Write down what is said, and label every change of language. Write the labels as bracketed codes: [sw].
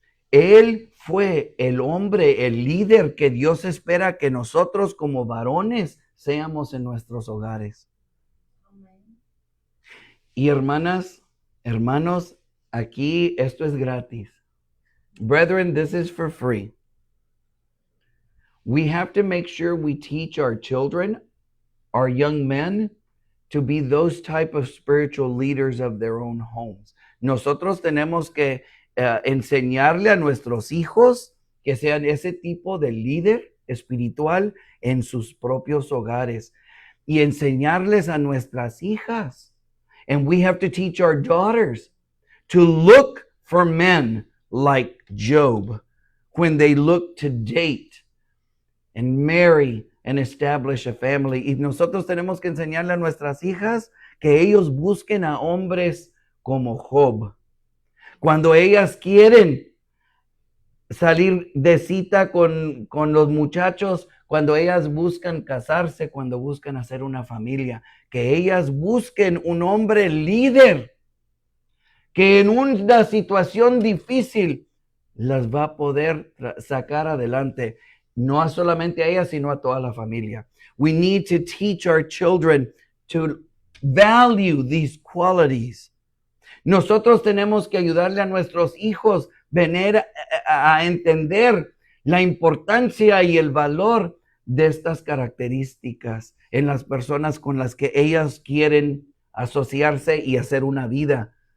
[es] Él fue el hombre, el líder que Dios espera que nosotros como varones seamos en nuestros hogares. Y hermanas, hermanos, aquí esto es gratis. [en] Brethren, this is for free. We have to make sure we teach our children, our young men, to be those type of spiritual leaders of their own homes. [es] Nosotros tenemos que enseñarle a nuestros hijos que sean ese tipo de líder espiritual en sus propios hogares y enseñarles a nuestras hijas. [en] And we have to teach our daughters to look for men like Job when they look to date and marry and establish a family. [es] Y nosotros tenemos que enseñarle a nuestras hijas que ellos busquen a hombres como Job. Cuando ellas quieren salir de cita con los muchachos, cuando ellas buscan casarse, cuando buscan hacer una familia, que ellas busquen un hombre líder que en una situación difícil las va a poder sacar adelante, no solamente a ellas, sino a toda la familia. [en] We need to teach our children to value these qualities. [es] Nosotros tenemos que ayudarle a nuestros hijos a entender la importancia y el valor de estas características en las personas con las que ellas quieren asociarse y hacer una vida.